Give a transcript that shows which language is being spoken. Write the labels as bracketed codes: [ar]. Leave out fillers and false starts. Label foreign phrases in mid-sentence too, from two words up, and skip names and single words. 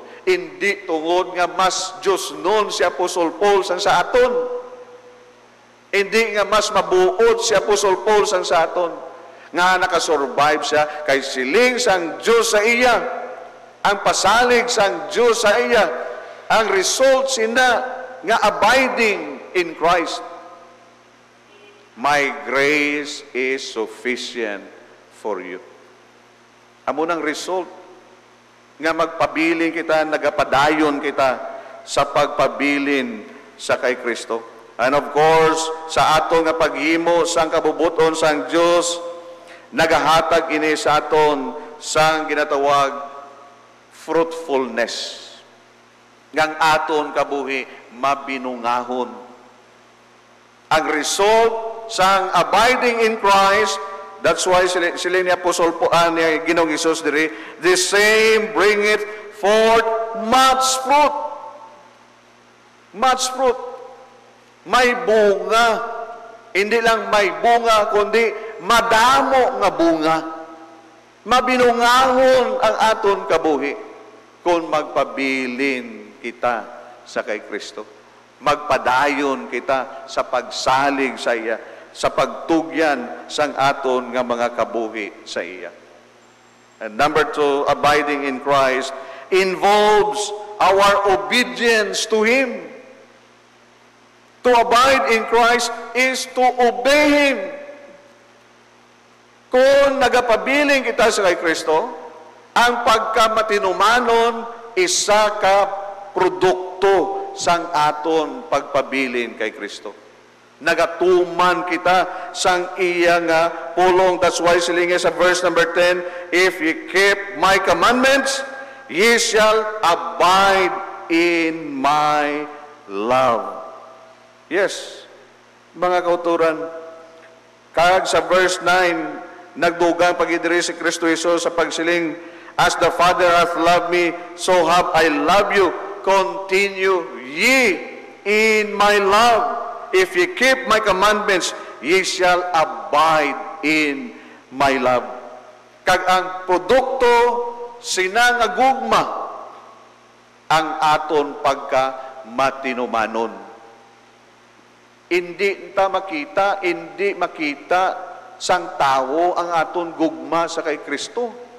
[hil] Hindi tungod nga mas Diyos noon si Apostle Paul sang sa aton. Hindi nga mas mabuot si Apostle Paul sang sa aton. Nga nakasurvive siya kay siling sang Diyos sa iya. Ang pasalig sang Diyos sa iya. Ang result sina nga [en] abiding in Christ. My grace is sufficient for you. [hil] Amo nang result nga magpabilin kita, nagapadayon kita sa pagpabilin sa kay Kristo. [en] And of course, [hil] sa aton nga paghimo sang kabubuton sang Dios, nagahatag ini sa aton sang ginatawag fruitfulness. Ngang aton kabuhi mabinungahon. Ang result sang [en] abiding in Christ, that's why [hil] sila ni Apostle po ni Ginoong Hesus diri, [en] the same bringeth forth much fruit. Much fruit. [hil] May bunga. Hindi lang may bunga, kundi madamo nga bunga. Mabinungahon ang aton kabuhi kung magpabilin kita sa kay Kristo. Magpadayon kita sa pagsalig sa iya, sa pagtugyan sang aton nga mga kabuhi sa iya. [en] And number 2, abiding in Christ involves our obedience to Him. To abide in Christ is to obey Him. [hil] Kung nagapabiling kita sa kay Kristo, ang pagkamatinumanon isa ka produkto sang aton pagpabilin kay Kristo. Nagatuman kita sang iya nga pulong. [en] That's why [hil] silinge sa [en] verse number 10, if ye keep my commandments, ye shall abide in my love. Yes, [hil] mga kauturan, kag sa verse 9, nagdugang pagidiri si Kristo Jesus sa pagsiling, [en] as the Father hath loved me, so have I loved you. Continue ye in my love. If ye keep my commandments, ye shall abide in my love. [hil] Kag ang produkto sinangagugma ang aton pagka matinumanon. Hindi makita sang tao ang aton gugma sa kay Kristo.